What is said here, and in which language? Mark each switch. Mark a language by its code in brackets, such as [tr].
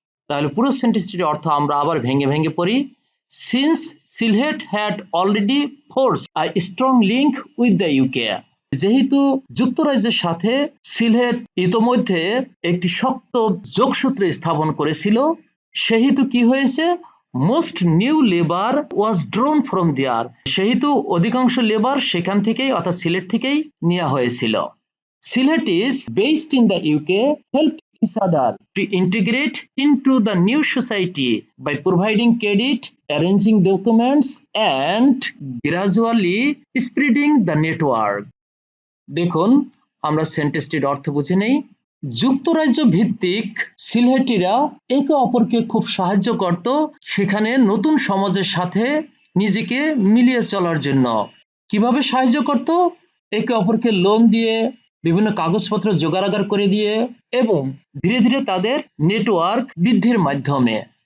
[bn] তাহলে পুরো সেন্টেন্সটির অর্থ আমরা আবার ভেঙে ভেঙে পড়ি। [en] since Sylhet had already force a strong link with the UK, [bn] যেহেতু যুক্তরাজ্যের সাথে সিলহেট ইতোমধ্যে একটি শক্ত যোগসূত্র স্থাপন করেছিল, সেহেতু কি হয়েছে, [en] most new labour was drawn from there, [bn] সেহেতু অধিকাংশ লেবার সেখান থেকেই অর্থাৎ সিলেট থেকেই নেওয়া হয়েছিল। [en] Sylhet is based in the UK help each other to integrate into the new society by providing credit, arranging documents, and gradually spreading the network. [bn] দেখুন, আমরা সেন্টেন্সটির অর্থ বুঝে নেই। যুক্তরাজ্য ভিত্তিক সিলহেটিরা একে অপরকে খুব সাহায্য করত সেখানে নতুন সমাজের সাথে নিজেকে মিলিয়ে চলার জন্য। কিভাবে সাহায্য করত? একে অপরকে লোন দিয়ে, বিভিন্ন কাগজপত্র জোগাড় করে দিয়ে এবং ধীরে ধীরে তাদের নেটওয়ার্ক বৃদ্ধির মাধ্যমে।